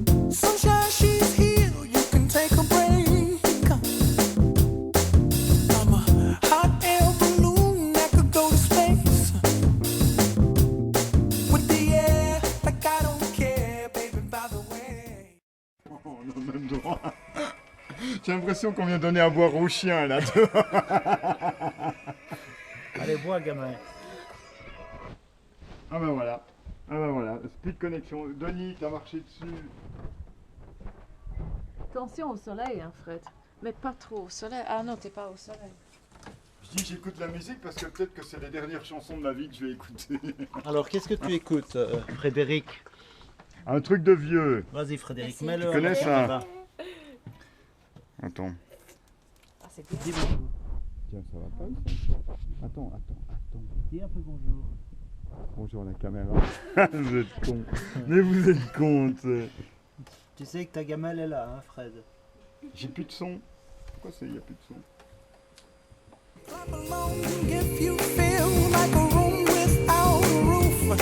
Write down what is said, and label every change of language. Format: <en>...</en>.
<en>Sunshine, she's here, you can take a break. I'm a hot air balloon that could go to space. With the air, like I don't care, baby, by the way.</en> <fr>On a le même droit. J'ai l'impression qu'on vient donner à boire au chien là. Allez, bois, gamin. Ah ben voilà. Ah ben voilà. Speed connexion. Denis, t'as marché dessus. Attention au soleil, hein, Fred. Mais pas trop au soleil. Ah non, t'es pas au soleil. Je dis j'écoute la musique parce que peut-être que c'est les dernières chansons de ma vie que je vais écouter. Alors, qu'est-ce que tu écoutes, Frédéric? Un truc de vieux. Vas-y, Frédéric, Merci. mets-le. Tu connais en ça? là-bas. Attends. Ah, c'est bien. Dis bonjour. Tiens, ça va pas ça? Attends. Dis un peu bonjour. Bonjour la caméra. Vous êtes con. Mais vous êtes con. Tu sais que ta gamelle est là, hein, Fred. J'ai plus de son. Pourquoi il n'y a plus de son?</fr> <en>Clap along if you feel like a room without a roof.</en>